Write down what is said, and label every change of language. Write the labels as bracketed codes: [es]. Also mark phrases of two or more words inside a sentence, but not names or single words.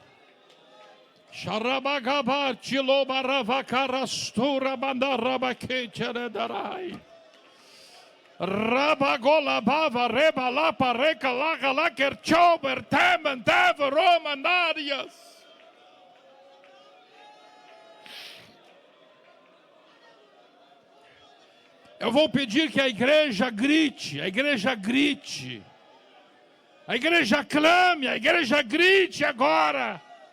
[pt] Sharabagabar tilobaravakarastura bandarabaketeredarai. Rabagolabava rebalapa recalagala kerchober temen teve romanarias. Eu vou pedir que a igreja grite, a igreja grite. A igreja clame, a igreja grite agora.